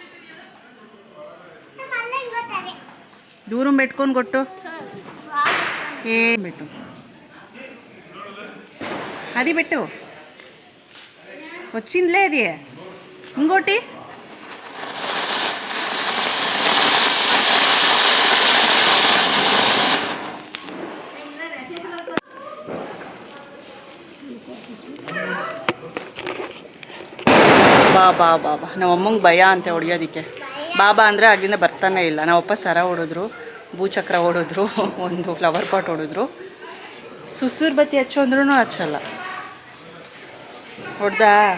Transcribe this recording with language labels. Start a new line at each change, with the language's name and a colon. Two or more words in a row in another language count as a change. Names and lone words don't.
Telugu: దూరం పెట్టుకొని కొట్టు. ఏం పెట్టు అది పెట్టు వచ్చిందిలే అది ఇంకోటి ಬಾ
Kannada: ನಮ್ಮ ಅಮ್ಮಂಗೆ ಭಯ ಅಂತೆ ಹೊಡಿಯೋದಕ್ಕೆ ಬಾಬಾ ಅಂದರೆ ಆಗಿಂದ ಬರ್ತಾನೆ ಇಲ್ಲ ನಾವಪ್ಪ ಸರ ಹೊಡಿದ್ರು ಭೂಚಕ್ರ ಹೊಡಿದ್ರು ಒಂದು ಫ್ಲವರ್ ಪಾಟ್ ಹೊಡಿದ್ರು ಸುಸೂರು ಬತ್ತಿ ಹಚ್ಚು ಅಂದ್ರೂ ಹಚ್ಚಲ್ಲ ಹೊಡ್ದಾ